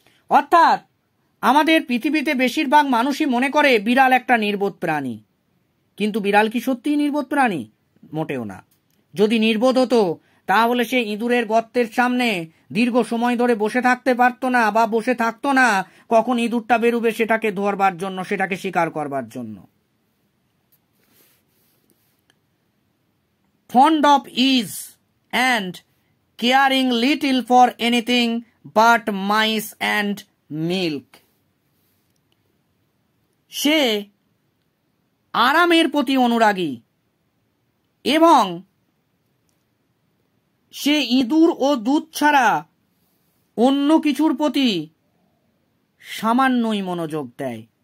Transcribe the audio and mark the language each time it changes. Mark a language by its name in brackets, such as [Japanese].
[Bangla] অর্থাৎ আমাদের পৃথিবীতে বেশিরভাগ মানুষই মনে করে বিড়াল একটা নির্বোধ প্রাণী, কিন্তু বিড়াল কি সত্যিই নির্বোধ প্রাণী? মোটেও না। যদি নির্বোধ হতো তাহলে সে ইঁদুরের গর্তের সামনে দীর্ঘ সময় ধরে বসে থাকতে পারতো না, বা বসে থাকতো না কখন ইঁদুরটা বেরোবে সেটাকে ধরবার জন্য, সেটাকে শিকার করবার জন্য। [English] Fond of ease and caring little for anything but mice and milk. [Bangla] সে আরামের প্রতি অনুরাগী এবং সে ইঁদুর ও দুধ ছাড়া অন্য কিছুর প্রতি সামান্যই মনোযোগ দেয়।